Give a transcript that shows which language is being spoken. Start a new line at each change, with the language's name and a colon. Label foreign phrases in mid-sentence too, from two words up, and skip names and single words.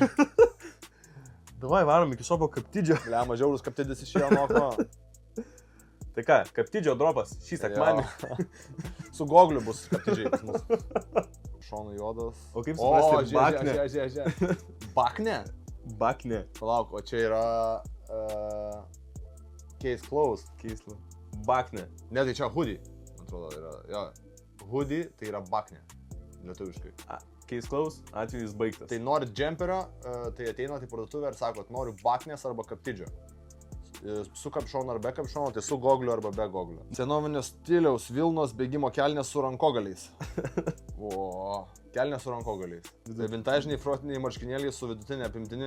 Lithuanian: Davai, varom iki šopo kaptidžio. Lema, žiaurus kaptidis išėjo Noko. Tai ką, kaptidžio dropas šį sekmanį. Su gogliu bus kaptidžiai pas mus. Šonų juodas. O kaip suprasti, bakne? Žiūrėk. Bakne? Bakne. Palauk, o čia yra...
English: Case closed.
Lithuanian: Keisla. Bakne. Ne, tai čia hoodie. Man atrodo, yra... Jo. Hoodie tai yra bakne. Lietuviškai.
English: Case close,
Lithuanian: atvejis baigtas. Tai norit džemperio, tai ateinat į parduotuvę ir sakot, noriu baknės arba kaptidžio. Su kapšonu ar be kapšonu, tai su gogliu arba be gogliu. Senovinio stiliaus Vilnos bėgimo kelnės su rankogaliais. O, kelnės su rankogaliais. Tai vintažiniai frotiniai marškinėliai su vidutinė apimtini.